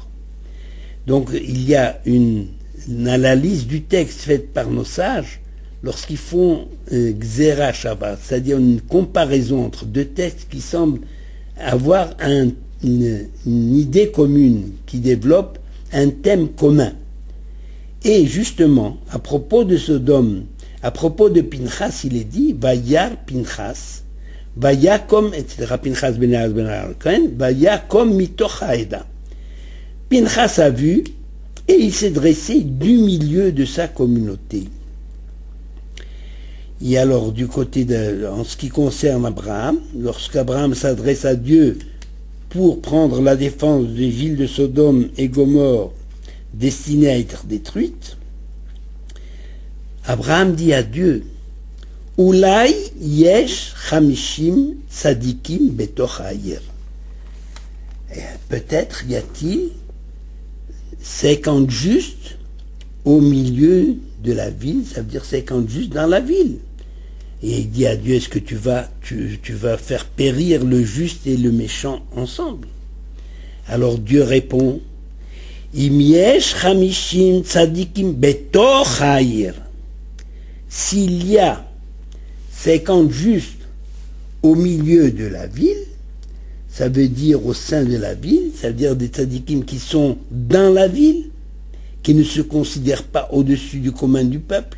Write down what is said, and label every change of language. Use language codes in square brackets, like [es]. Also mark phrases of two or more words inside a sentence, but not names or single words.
[fr] Donc il y a une analyse du texte faite par nos sages lorsqu'ils font Xera Shabbat, c'est-à-dire une comparaison entre deux textes qui semblent avoir une idée commune, qui développe un thème commun. Et justement, à propos de Sodome, à propos de Pinchas, il est dit [he] וירא פינחס ויקם, [fr] etc. [he] פינחס בן אלעזר בן אהרן ויקם מתוך העדה. [fr] Pinchas a vu et il s'est dressé du milieu de sa communauté. Et alors, du côté en ce qui concerne Abraham, lorsqu'Abraham s'adresse à Dieu pour prendre la défense des villes de Sodome et Gomorrhe destinées à être détruites, Abraham dit à Dieu, [he] אולי יש חמישים צדיקים בתוך העיר. [fr] Peut-être y a-t-il 50 justes au milieu de la ville, ça veut dire 50 justes dans la ville. Et il dit à Dieu, est-ce que tu vas faire périr le juste et le méchant ensemble? Alors Dieu répond, [he] אם יש חמישים צדיקים בתוך העיר. [fr] S'il y a 50 justes au milieu de la ville, ça veut dire au sein de la ville, ça veut dire des tzadikim qui sont dans la ville, qui ne se considèrent pas au-dessus du commun du peuple.